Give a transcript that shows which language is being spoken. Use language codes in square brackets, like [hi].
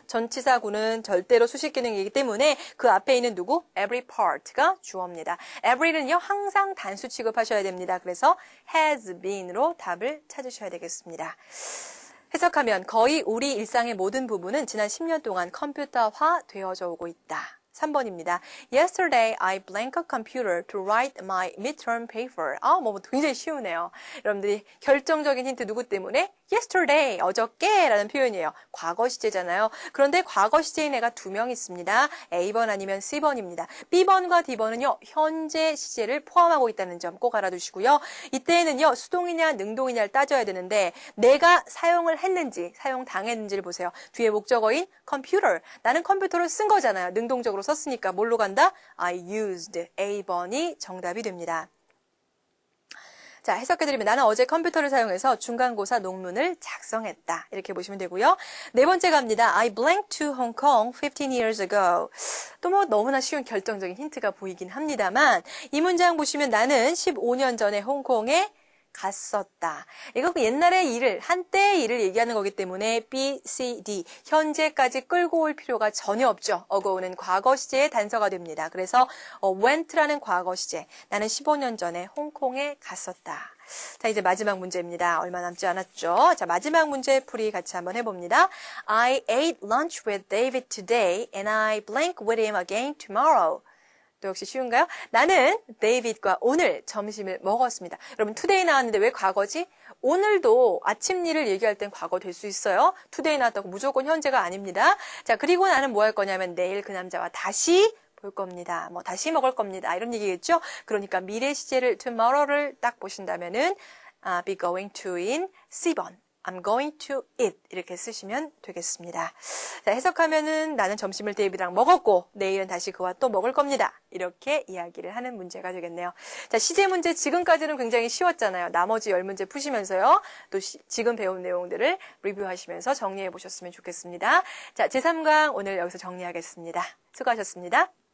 [ko] 전치사구는 절대로 수식 기능이기 때문에 그 앞에 있는 누구? every part가 주어입니다. every는요, 항상 단수 취급하셔야 됩니다. 그래서 has been으로 답을 찾으셔야 되겠습니다. 해석하면 거의 우리 일상의 모든 부분은 지난 10년 동안 컴퓨터화 되어져 오고 있다. 3번입니다. [en] Yesterday, I blanked a computer to write my midterm paper. [ko] 뭐 굉장히 쉬우네요. 여러분들이 결정적인 힌트 누구 때문에? Yesterday, 어저께 라는 표현이에요. 과거 시제잖아요. 그런데 과거 시제인 애가 2명 있습니다. A번 아니면 C번입니다. B번과 D번은요, 현재 시제를 포함하고 있다는 점 꼭 알아두시고요. 이때는요, 수동이냐 능동이냐를 따져야 되는데 내가 사용을 했는지, 사용당했는지를 보세요. 뒤에 목적어인 computer. 나는 컴퓨터를 쓴 거잖아요. 능동적으로 썼으니까 뭘로 간다? [en] I used. [ko] A번이 정답이 됩니다. 자, 해석해드리면 나는 어제 컴퓨터를 사용해서 중간고사 논문을 작성했다. 이렇게 보시면 되고요. 네 번째 갑니다. [en] I blanked to Hong Kong 15 years ago. [ko] 또 뭐 너무나 쉬운 결정적인 힌트가 보이긴 합니다만 이 문장 보시면 나는 15년 전에 홍콩에 갔었다. 이거 그 옛날의 일을, 한때의 일을 얘기하는 거기 때문에 B, C, D, 현재까지 끌고 올 필요가 전혀 없죠. 어고는 과거 시제의 단서가 됩니다. 그래서 went라는 과거 시제, 나는 15년 전에 홍콩에 갔었다. 자, 이제 마지막 문제입니다. 얼마 남지 않았죠? 자, 마지막 문제 풀이 같이 한번 해봅니다. [en] I ate lunch with David today and I blank with him again tomorrow. [ko] 또 역시 쉬운가요? 나는 데이빗과 오늘 점심을 먹었습니다. 여러분, today 나왔는데 왜 과거지? 오늘도 아침 일을 얘기할 땐 과거 될 수 있어요. today 나왔다고 무조건 현재가 아닙니다. 자, 그리고 나는 뭐 할 거냐면 내일 그 남자와 다시 볼 겁니다. 뭐 다시 먹을 겁니다. 이런 얘기겠죠? 그러니까 미래 시제를 tomorrow를 딱 보신다면은 be going to인 C번. [en] I'm going to eat [ko] 이렇게 쓰시면 되겠습니다. 자, 해석하면은 나는 점심을 데이비랑 먹었고 내일은 다시 그와 또 먹을 겁니다. 이렇게 이야기를 하는 문제가 되겠네요. 자, 시제 문제 지금까지는 굉장히 쉬웠잖아요. 나머지 10문제 푸시면서요. 또 지금 배운 내용들을 리뷰하시면서 정리해 보셨으면 좋겠습니다. 자, 제3강 오늘 여기서 정리하겠습니다. 수고하셨습니다.